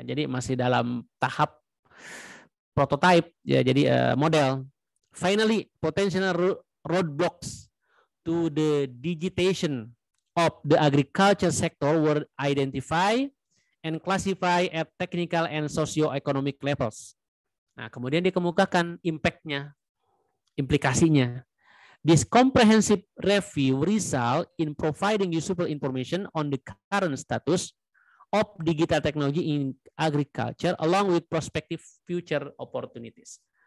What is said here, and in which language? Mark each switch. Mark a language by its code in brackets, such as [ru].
[id] Jadi masih dalam tahap prototype ya, jadi model. [en] Finally, potential roadblocks to the digitization of the agriculture sector were identified and classified at technical and socio-economic levels. [id] Nah, kemudian dikemukakan impact-nya, implikasinya. [en] This comprehensive review result in providing useful information on the current status of digital technology in agriculture along with prospective future opportunities.